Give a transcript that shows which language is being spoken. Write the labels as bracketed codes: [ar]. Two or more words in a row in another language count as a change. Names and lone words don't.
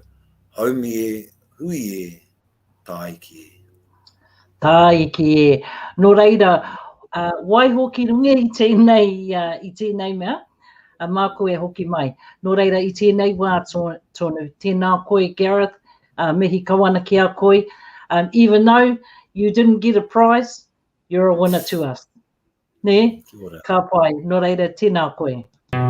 [mi] Haumi e, hui e, tā iki e. Tā iki e. No reira, wai hoki runga i tēnei mea, mā koe hoki mai. No reira, i tēnei wā tonu, tēnā koe Gareth, mihi kawana ki a koe. [en] Even though you didn't get a prize, you're a winner to us. [mi] Ne? Kia ora. Ka pai, no reira, tēnā koe.